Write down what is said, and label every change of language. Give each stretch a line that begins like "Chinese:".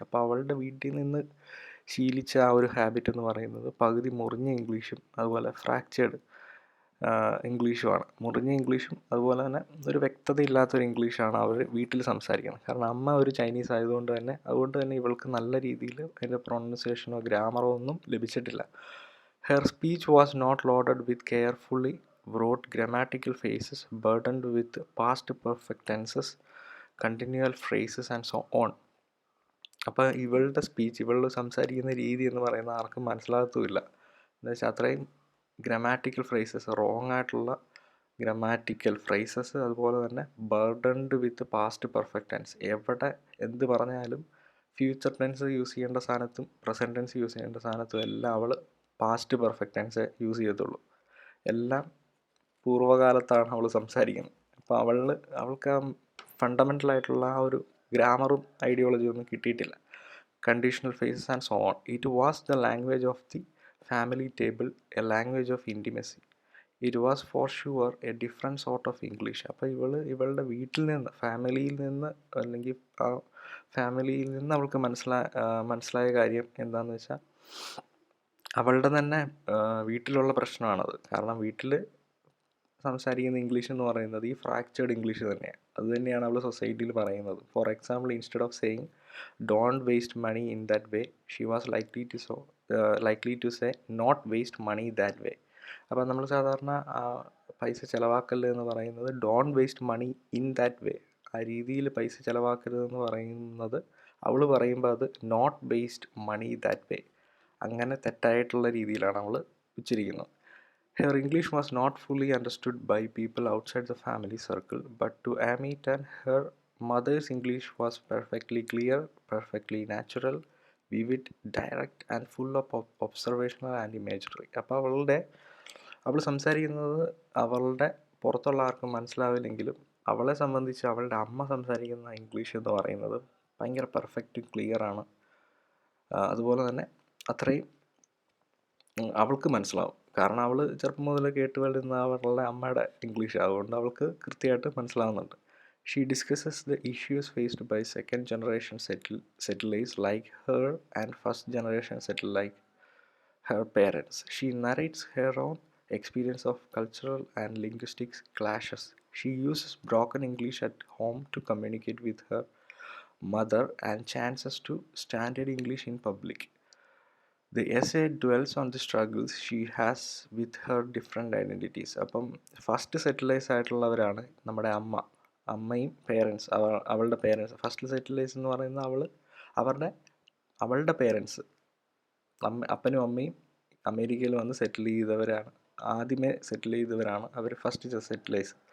Malayalam: അപ്പോൾ അവളുടെ വീട്ടിൽ നിന്ന് ശീലിച്ച ആ ഒരു ഹാബിറ്റ് എന്ന് പറയുന്നത് പകുതി മുറിഞ്ഞ ഇംഗ്ലീഷും അതുപോലെ ഫ്രാക്ചേർഡ് ഇംഗ്ലീഷുമാണ്. മുറിഞ്ഞ ഇംഗ്ലീഷും അതുപോലെ തന്നെ ഒരു വ്യക്തതയില്ലാത്തൊരു ഇംഗ്ലീഷാണ് അവർ വീട്ടിൽ സംസാരിക്കുന്നത്. കാരണം അമ്മ ഒരു ചൈനീസ് ആയതുകൊണ്ട് തന്നെ ഇവൾക്ക് നല്ല രീതിയിൽ അതിൻ്റെ പ്രൊണൗൺസിയേഷനോ ഗ്രാമറോ ഒന്നും ലഭിച്ചിട്ടില്ല.
English: Her speech was not loaded with carefully wrote grammatical phrases burdened with past perfect tenses, continual phrases and so on.
Malayalam: അപ്പോൾ ഇവളുടെ സംസാരിക്കുന്ന രീതി എന്ന് പറയുന്നത് ആർക്കും മനസ്സിലാകത്തുമില്ല. എന്ന് വെച്ചാൽ അത്രയും ഗ്രാമാറ്റിക്കൽ ഫ്രേസസ്, റോങ് ആയിട്ടുള്ള ഗ്രാമാറ്റിക്കൽ ഫ്രേസസ്, അതുപോലെ തന്നെ
English: Burdened with past perfect tense.
Malayalam: എവിടെ എന്ത് പറഞ്ഞാലും ഫ്യൂച്ചർ ടെൻസ് യൂസ് ചെയ്യേണ്ട സ്ഥാനത്തും പ്രസൻറ്റ് ടെൻസ് യൂസ് ചെയ്യേണ്ട സ്ഥാനത്തും എല്ലാം അവൾ പാസ്റ്റ് പെർഫെക്റ്റ് ടെൻസ് യൂസ് ചെയ്യത്തുള്ളൂ. എല്ലാം പൂർവ്വകാലത്താണ് അവൾ സംസാരിക്കുന്നത്. അപ്പോൾ അവൾക്ക് ആ ഫണ്ടമെൻ്റലായിട്ടുള്ള ആ ഒരു ഗ്രാമറും ഐഡിയോളജിയും ഒന്നും കിട്ടിയിട്ടില്ല.
English: Conditional phrases and so on. It was the language of the family table, a language of intimacy. It was for sure a different sort of English.
Malayalam: അപ്പോൾ ഇവളുടെ വീട്ടിൽ നിന്ന്, ഫാമിലിയിൽ നിന്ന്, അല്ലെങ്കിൽ ആ ഫാമിലിയിൽ നിന്ന് അവൾക്ക് മനസ്സിലായ കാര്യം എന്താണെന്ന് വെച്ചാൽ അവളുടെ തന്നെ വീട്ടിലുള്ള പ്രശ്നമാണത്. കാരണം വീട്ടിൽ സംസാരിക്കുന്ന ഇംഗ്ലീഷ് എന്ന് പറയുന്നത് ഈ ഫ്രാക്ചേർഡ് ഇംഗ്ലീഷ് തന്നെയാണ്. അത് തന്നെയാണ് അവൾ സൊസൈറ്റിയിൽ പറയുന്നത്.
English: For example, instead of saying don't waste money in that way. She was likely to say not waste money that way.
Malayalam: അപ്പോൾ നമ്മൾ സാധാരണ പൈസ ചിലവാക്കല്ല് എന്ന് പറയുന്നത്
English: don't waste money in that way,
Malayalam: ആ രീതിയിൽ പൈസ ചിലവാക്കരുതെന്ന് പറയുന്നത് അവൾ പറയുമ്പോൾ അത്
English: not waste money that way,
Malayalam: അങ്ങനെ തെറ്റായിട്ടുള്ള രീതിയിലാണ് അവൾ ഉച്ചരിക്കുന്നത്.
English: Her English was not fully understood by people outside the family circle, but to Amit and her mother's English was perfectly clear, perfectly natural, vivid, direct, and full of observational and imagery.
Malayalam: അപ്പോൾ അവൾ സംസാരിക്കുന്നത് അവളുടെ പുറത്തുള്ള ആർക്കും മനസ്സിലാവില്ലെങ്കിലും അവളെ സംബന്ധിച്ച് അവളുടെ അമ്മ സംസാരിക്കുന്ന ഇംഗ്ലീഷ് എന്ന് പറയുന്നത് ഭയങ്കര പെർഫെക്റ്റ് ക്ലിയറാണ്. അതുപോലെ തന്നെ അത്രയും അവൾക്ക് മനസ്സിലാവും. കാരണം അവൾ ചെറുപ്പം മുതൽ കേട്ട് വരുന്ന അവളുടെ അമ്മയുടെ ഇംഗ്ലീഷ്, അതുകൊണ്ട് അവൾക്ക് കൃത്യമായിട്ട് മനസ്സിലാവുന്നുണ്ട്.
English: She discusses the issues faced by second generation settlers like her and first generation settlers like her parents. She narrates her own experience of cultural and linguistic clashes. She uses broken English at home to communicate with her mother and chances to standard English in public. The essay dwells on the struggles she has with her different identities.
Malayalam: അപ്പം first settlers ആയിട്ടുള്ളവരാണ് നമ്മുടെ അമ്മയും parents, അവളുടെ parents. First settlers എന്ന് പറയുന്നത് അവളുടെ parents, അപ്പനും അമ്മയും അമേരിക്കയിൽ വന്ന് ആദ്യമേ സെറ്റിൽ ചെയ്തവരാണ് അവർ ഫസ്റ്റ് സെറ്റിലേഴ്സ്.